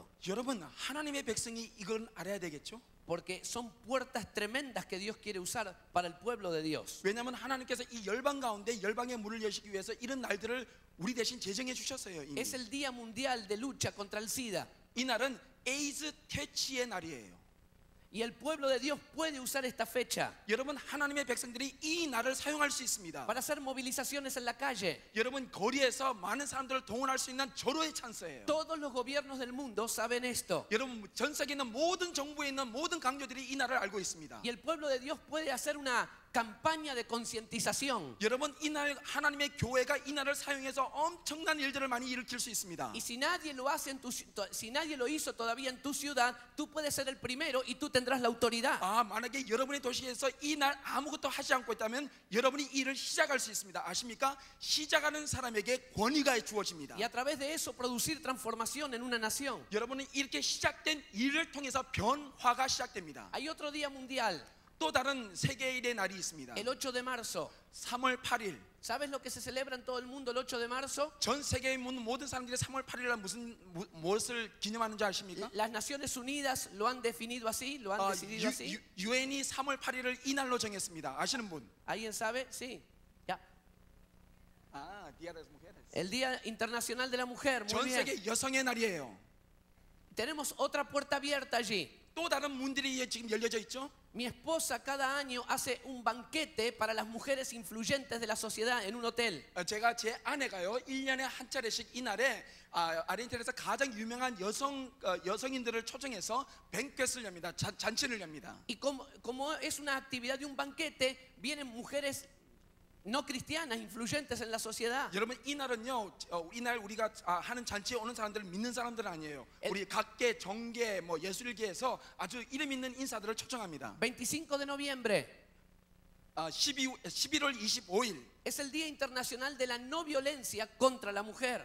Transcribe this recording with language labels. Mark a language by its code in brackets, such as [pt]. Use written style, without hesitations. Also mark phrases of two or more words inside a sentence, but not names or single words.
[ko] 여러분 하나님의 백성이 이걸 알아야 되겠죠? [es] Porque son puertas tremendas que Dios quiere usar para el pueblo de Dios. [ko] 왜냐하면 하나님께서 이 열방 가운데 열방의 문을 여시기 위해서 이런 날들을 우리 대신 제정해 주셨어요. 이미. [es] Es el día mundial de lucha contra el SIDA. [ko] 이 날은 에이즈 퇴치의 날이에요. [es] Y el pueblo de Dios puede usar esta fecha [ko] 여러분 하나님의 백성들이 이 날을 사용할 수 있습니다. [es] para hacer movilizaciones en la calle. [ko] 여러분 거리에서 많은 사람들을 동원할 수 있는 절호의 찬스예요. [es] Todos los gobiernos del mundo saben esto. [ko] 여러분 전 세계에 있는 모든 정부에 있는 모든 강조들이 이 날을 알고 있습니다. [es] Y el pueblo de Dios puede hacer una campaña de concientización. [ko] 여러분 이 날 하나님의 교회가 이 날을 사용해서 엄청난 일들을 많이 일으킬 수 있습니다. [es] Y si nadie lo hace si nadie lo hizo todavía en tu ciudad, tú puedes ser el primero y tú tendrás la autoridad. [ko] 만약에 여러분의 도시에서 이 날 아무것도 하지 않고 있다면 여러분이 이 일을 시작할 수 있습니다. 아십니까? 시작하는 사람에게 권위가 주어집니다. [es] Y a través de eso producir transformación en una nación. [ko] 여러분은 이렇게 시작된 일을 통해서 변화가 시작됩니다. [es] Hay otro día mundial, [ko] 또 다른 세계일의 날이 있습니다. [es] el 8 de marzo. [ko] 3월 8일. [es] ¿Sabes lo que se celebra en todo el mundo el 8 de marzo? [ko] 전 세계의 모든 사람들이 3월 8일날 무엇을 기념하는지 아십니까? [es] Las Naciones Unidas lo han definido así, lo han decidido así. [ko] 유엔이 3월 8일을 이 날로 정했습니다. 아시는 분? [es] ¿Alguien sabe? Sí. Ya. Día de las Mujeres. El Día Internacional de la Mujer. Muy [ko] 전 [es] bien. [ko] 세계 여성의 날이에요. [es] Tenemos otra puerta abierta allí. [ko] 또 다른 문들이 지금 열려져 있죠? [es] Mi esposa cada año hace un banquete para las mujeres influyentes de la sociedad en un hotel. [ko] 제가 제 아내가요 1년에 한 차례씩 이날에 아르헨티나에서 가장 유명한 여성인들을 초청해서 뱅켓을 엽니다. 잔치를 엽니다. [es] Y como es una actividad de un banquete, vienen mujeres no cristianas influyentes en la sociedad. [ko] 여러분 이날은요, 이날 우리가 하는 잔치에 오는 사람들은 믿는 사람들은 아니에요. 우리 각계 정계, 예술계에서 아주 이름 있는 인사들을 초청합니다. [es] 25 de noviembre [ko] 11월 25일 [es] es el Día Internacional de la No Violencia contra la Mujer.